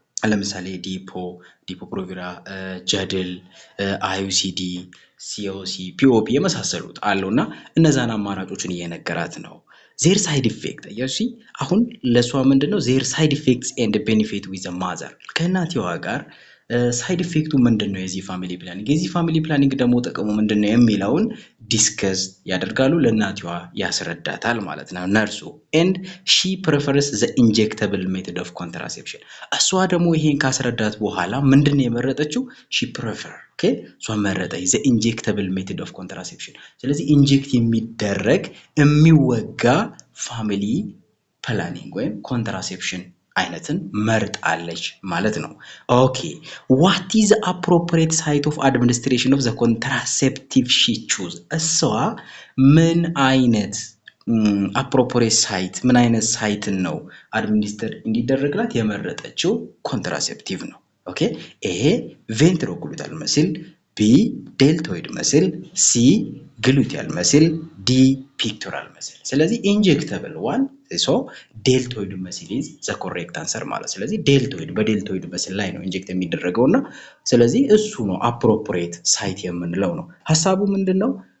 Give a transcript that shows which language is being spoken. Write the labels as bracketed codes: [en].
[am] ለምሳሌ ዲፖ ፕሮቪራ፣ ጀድል፣ IUCD፣ COC፣ POP የመሳሰሉት አሉና እነዛን አማራጮችን እየነገራት ነው። [en] ዜር ሳይድ ኢፌክት [am] አሁን ለሷ ምንድነው [en] ዜር ሳይድ ኢፌክትስ ኤንድ ቤኔፊት ዊዝ ማዘር [am] ከእናትየዋ ጋር ሳይድ ኢፌክቱ ምንድነው የዚህ ፋሚሊ ፕላኒንግ ደግሞ ጥቅሙ ምንድነው የሚለውን ዲስከስ ያደርጋሉ፣ ለእናትየዋ ያስረዳታል ማለት ነው ነርሱ። [en] and she prefers the injectable method of contraception። [am] እሷ ደግሞ ይሄን ካስረዳት በኋላ ምንድነው የመረጠችው? [en] she prefer [am] እሷ መረጠች [en] the injectable method of contraception። [am] ስለዚህ ኢንጀክት የሚደረግ የሚወጋ ፋሚሊ ፕላኒንግ ወይም ኮንትራሴፕሽን አይነትን መርጣለች ማለት ነው። [en] ኦኬ what is the appropriate site of administration of the contraceptive she choose? [am] እሷ ምን አይነት [en] appropriate site [am] ምን አይነት ሳይትን ነው አድሚኒስተር እንዲደረግላት የመረጠችው? ኮንትራሴፕቲቭ ነው። ኦኬ ኤ ቬንትሮኩሉታል መስል፣ ቢ ዴልቶይድ መስል፣ ሲ ግሉቲያል መስል፣ ዲ ፒክቶራል መስል። ስለዚህ ኢንጀክተብል ዋን ዴልቶይድ መስል [en] is the correct answer [am] ማለት። ስለዚህ በዴልቶይድ መስል ላይ ነው ኢንጀክት የሚደረገውና ስለዚህ እሱ ነው አፕሮፕሪየት ሳይት የምንለው ነው። ሐሳቡ ምንድነው?